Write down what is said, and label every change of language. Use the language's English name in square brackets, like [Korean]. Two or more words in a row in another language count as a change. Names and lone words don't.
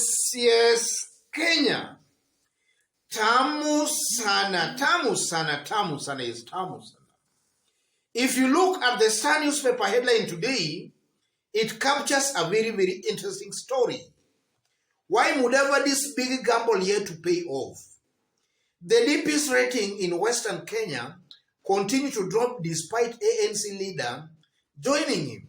[English] Yes, Kenya. [Swahili] Tamu sana, tamu sana, tamu sana is tamu sana. [English] If you look at the Star newspaper headline today, it captures a very, very interesting story. Why Mudavadi's big gamble here to pay off? The DP's rating in Western Kenya continue to drop despite ANC leader joining him.